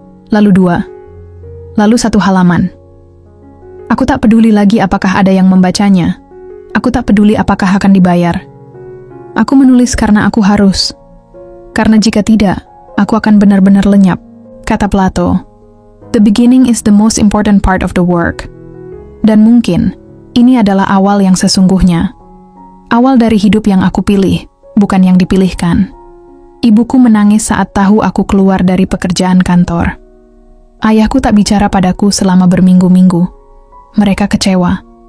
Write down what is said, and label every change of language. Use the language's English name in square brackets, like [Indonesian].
[Indonesian] lalu 2, lalu 1 halaman. Aku tak peduli lagi apakah ada yang membacanya. Aku tak peduli apakah akan dibayar. Aku menulis karena aku harus. Karena jika tidak, aku akan benar-benar lenyap, kata Plato. [English] The beginning is the most important part of the work. [Indonesian] Dan mungkin, ini adalah awal yang sesungguhnya. Awal dari hidup yang aku pilih, bukan yang dipilihkan. Ibuku menangis saat tahu aku keluar dari pekerjaan kantor. Ayahku tak bicara padaku selama berminggu-minggu. Mereka kecewa.